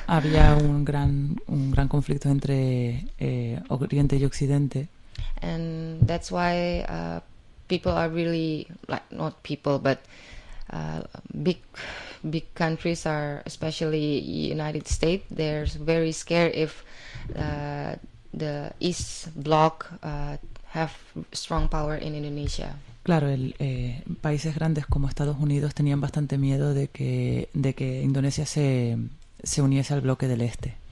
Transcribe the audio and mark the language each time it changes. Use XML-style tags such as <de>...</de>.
<es>Había un gran conflicto entre Oriente y Occidente.</es> <en>And that's why people are really like not people, but big countries are, especially United States, they're very scared if the East Bloc have strong power in Indonesia.</en> <es>Claro, países grandes como Estados Unidos tenían bastante miedo de que Indonesia se uniese al bloque del este.</es>